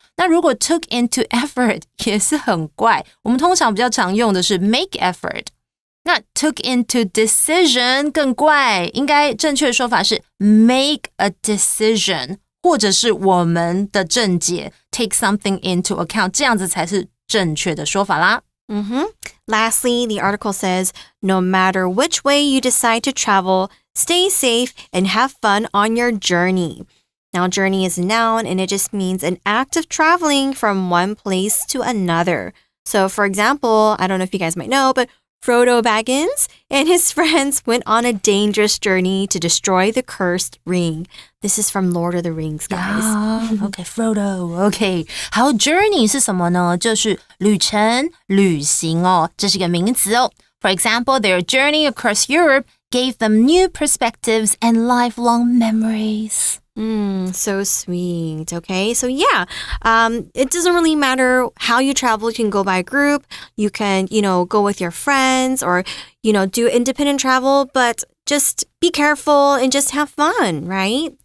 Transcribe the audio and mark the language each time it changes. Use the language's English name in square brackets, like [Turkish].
[Chinese] 那如果 took into effort 也是很怪，我们通常比较常用的是 make effort。那 took into decision 更怪，应该正确的说法是 make a decision， 或者是我们的正解 take something into account， 这样子才是正确的说法啦。 [English] Lastly, the article says, no matter which way you decide to travel, stay safe and have fun on your journey. Now, journey is a noun and it just means an act of traveling from one place to another. So, for example, I don't know if you guys might know, but Frodo Baggins and his friends went on a dangerous journey to destroy the cursed ring. This is from Lord of the Rings, guys. Okay, Frodo. Okay. [Chinese] 好 ，journey 是什么呢？就是旅程、旅行哦，这是个名词哦。 [English] For example, their journey across Europe gave them new perspectives and lifelong memories. So sweet. Okay. So yeah, it doesn't really matter how you travel. You can go by a group. You can, go with your friends or, do independent travel, but just be careful and just have fun, right?